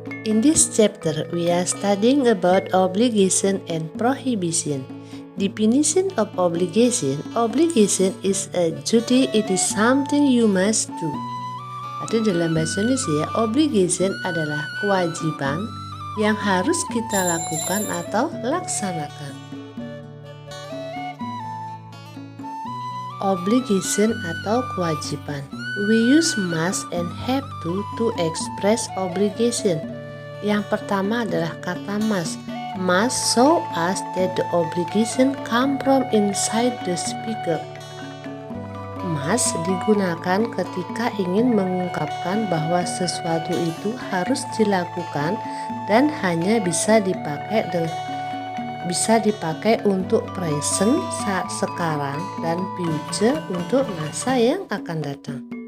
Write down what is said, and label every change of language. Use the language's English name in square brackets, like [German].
[English] In this chapter, we are studying about obligation and prohibition. Definition of obligation. Obligation is a duty, it is something you must do. [Indonesian] Arti dalam bahasa Indonesia, obligation adalah kewajiban yang harus kita lakukan atau laksanakan. Obligation atau kewajiban. [English] We use must and have to express obligation. [Indonesian] Yang pertama adalah kata must. [English] Must show us that the obligation come from inside the speaker. [Indonesian] Must digunakan ketika ingin mengungkapkan bahwa sesuatu itu harus dilakukan dan hanya bisa dipakai untuk present saat sekarang dan future untuk masa yang akan datang.